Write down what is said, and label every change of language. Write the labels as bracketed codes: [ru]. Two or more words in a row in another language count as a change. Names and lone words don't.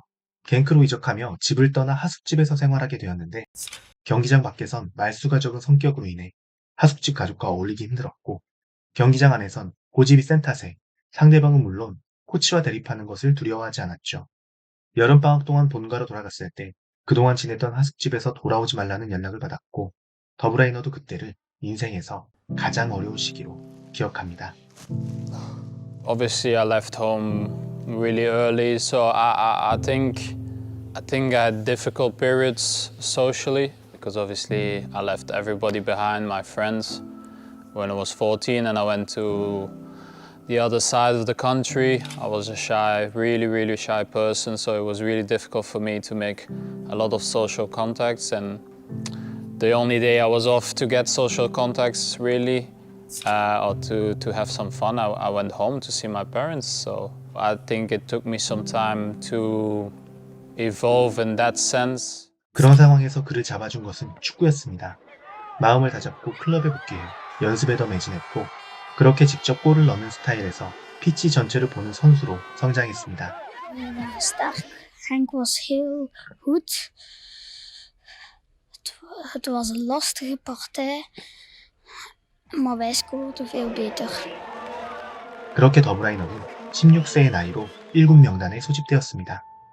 [ko] 겐크로 이적하며 집을 떠나 하숙집에서 생활하게 되었는데, 경기장 밖에선 말수가 적은 성격으로 인해 하숙집 가족과 어울리기 힘들었고, 경기장 안에선 고집이 센 탓에 상대방은 물론 코치와 대립하는 것을 두려워하지 않았죠. 여름방학 동안 본가로 돌아갔을 때 그동안 지냈던 하숙집에서 돌아오지 말라는 연락을 받았고, 더브라이너도 그때를 인생에서 가장 어려운 시기로 기억합니다. [en] Obviously, I left home really early, so I think I had difficult periods socially, because obviously I left everybody behind, my friends, when I was 14, and I went to the other side of the country. I was a shy, really shy person, so it was really difficult for me to make a lot of social contacts, and the only day I was off to get social contacts really, or to have some fun, I went home to see my parents. So I think it took me some time to evolve in that sense. [ko] 그런 상황에서 그를 잡아준 것은 축구였습니다. 마음을 다잡고 클럽에 복귀해 연습에 더 매진했고, 그렇게 직접 골을 넣는 스타일에서 피치 전체를 보는 선수로 성장했습니다. [nl] Sterk. Henk was heel goed. Het was een lastige partij, maar wij scoorden veel beter. [ko] 그렇게 더브라이너는 16세의 나이로 1군 명단에 소집되었습니다.